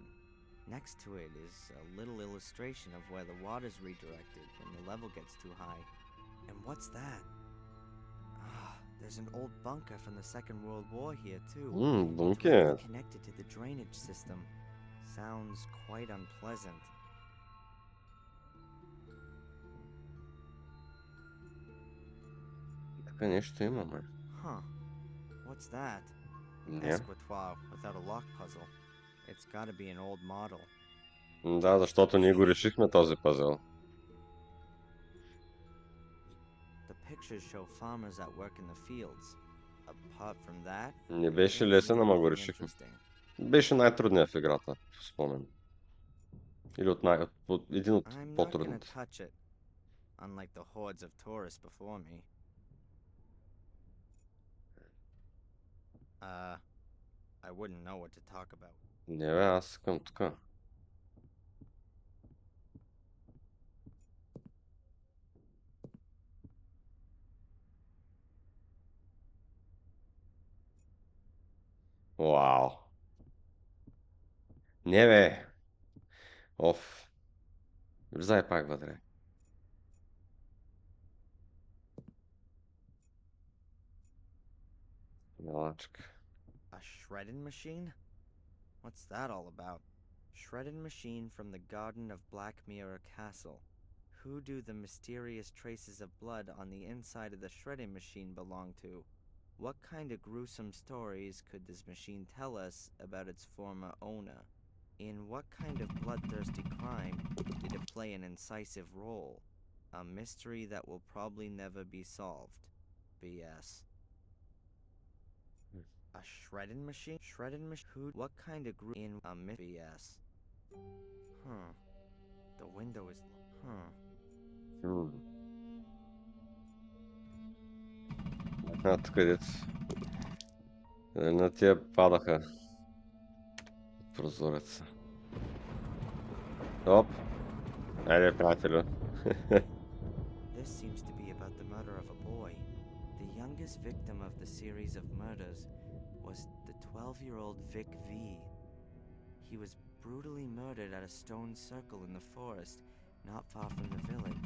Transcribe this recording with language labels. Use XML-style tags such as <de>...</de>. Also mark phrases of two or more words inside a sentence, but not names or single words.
<en>Next to it is a little illustration of where the water's redirected when the level gets too high. And what's that? There's an old bunker from the Second World War here too. Bunker. Directly connected to the drainage system. Sounds quite unpleasant.</en> <bg>Така нещо имаме.</bg> <en>Huh. What's that?</en> <bg>Не.</bg> <en>Escritoire without a lock puzzle. It's gotta be an old model.</en> <bg>Да, защото ние го решихме този пазъл.</bg> <en>The pictures show farmers at work in the fields. Apart from that,</en> <bg>Не</bg> <en>we</en> <bg>беше</bg> <en>can't</en> <bg>лесен,</bg> <en>see</en> <bg>ама го</bg> <en>anything</en> <bg>решихме.</bg> <en>interesting.</en> <bg>Беше най-трудният в играта, спомен. Или един от</bg> <en>I'm not gonna</en> <bg>по-трудните.</bg> <en>touch it, unlike the hordes of tourists before me. I wouldn't know what to talk about.</en> <bg>Не бе, аз искам тук. Вау. Не бе. Оф. Влизай пак вътре. Милачка.</bg> <en>A shredding machine? What's that all about? Shredding machine from the garden of Black Mirror Castle. Who do the mysterious traces of blood on the inside of the shredding machine belong to? What kind of gruesome stories could this machine tell us about its former owner? In what kind of bloodthirsty crime did it play an incisive role? A mystery that will probably never be solved. BS. A shredding machine? Shredding machine? Who? What kind of group? In a BS. Huh. The window is. Huh.</en> <bg>Тук където. На тия падаха. От прозореца. Оп. Айде, приятелю.</bg> <en>This seems to be about the murder of a boy. The youngest victim of the series of murders was the 12-year-old Vic V. He was brutally murdered at a stone circle in the forest, not far from the village.</en>